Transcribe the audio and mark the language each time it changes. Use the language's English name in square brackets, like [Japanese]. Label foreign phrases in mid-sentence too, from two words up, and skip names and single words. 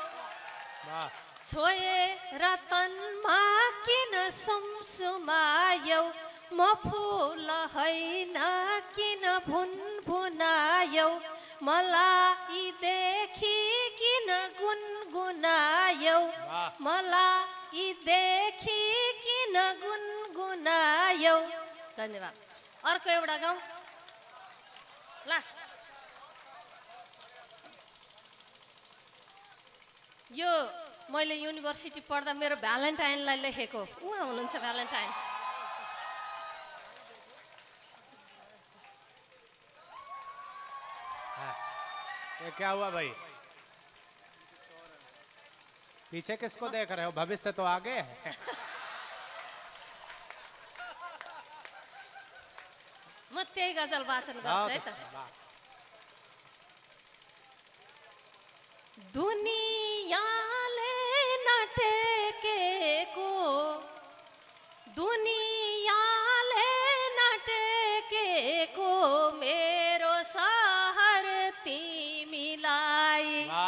[Nepali] छोएर तनमा किन सुमसुमायौ म फुल हैन किन भुनभुनायौ मलाई देखि किन गुनगुनायौ मलाई देखि किन गुनगुनायौ। धन्यवाद। अर्को एउटा गाउँ लास्ट। यो मैले युनिभर्सिटी पढ्दा मेरो भ्यालेन्टाइनलाई लेखेको उहाँ हुनुहुन्छ भ्यालेन्टाइन। [Hindi] ये क्या हुआ भाई? पीछे किसको देख रहे हो? भविष्य तो आगे है। [Nepali] म त्यही गजल वाचन गर्छु है त। दुनियाले नटेकेको दुनियाले नटेकेको मेरो सहर तिमीलाई